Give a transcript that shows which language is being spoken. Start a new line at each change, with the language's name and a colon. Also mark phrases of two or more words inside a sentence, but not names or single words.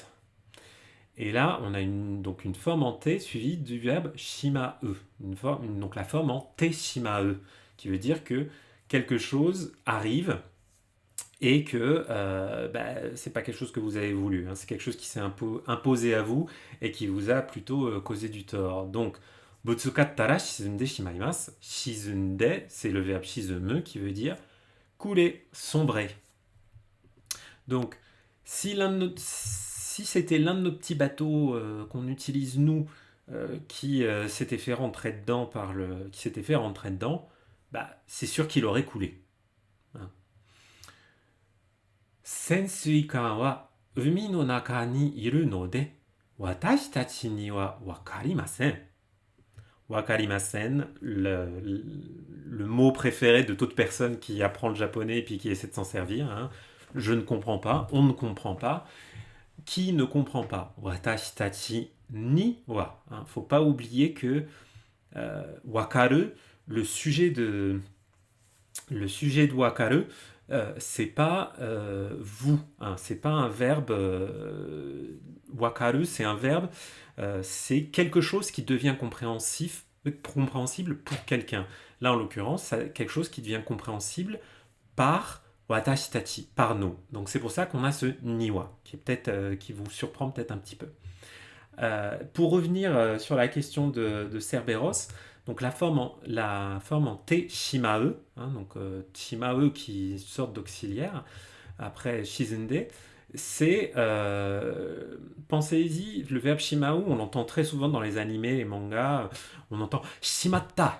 French: Et là, on a donc une forme en T suivie du verbe shima'e. Donc la forme en T shima'e, qui veut dire que quelque chose arrive et que c'est pas quelque chose que vous avez voulu. C'est quelque chose qui s'est imposé à vous et qui vous a plutôt causé du tort. Donc,
Japanese: ぶつかったら沈んでしまいます.
French: Shizunde, c'est le verbe shizumu qui veut dire couler, sombrer. Donc, si c'était l'un de nos petits bateaux qu'on utilise nous qui s'était fait rentrer dedans c'est sûr qu'il aurait coulé.
Japanese: 潜水艦は海の中にいるので私たちにはわかりません.
French: Wakarimasen, le mot préféré de toute personne qui apprend le japonais et puis qui essaie de s'en servir. Je ne comprends pas, on ne comprend pas. Qui ne comprend pas?
Japanese: 私たちには.
French: Faut pas oublier que wakaru, le sujet de wakaru, c'est pas vous. C'est pas un verbe. Wakaru, c'est un verbe. C'est quelque chose qui devient compréhensible pour quelqu'un. Là, en l'occurrence, c'est quelque chose qui devient compréhensible par
Japanese: 私たち,
French: par nous. Donc c'est pour ça qu'on a ce niwa, qui vous surprend peut-être un petit peu. Pour revenir sur la question de Cerberus, donc la forme en T shima'e, donc shima'e qui est une sorte d'auxiliaire, après shizunde, c'est, pensez-y, le verbe shima'u, on l'entend très souvent dans les animés, les mangas, on entend shimatta.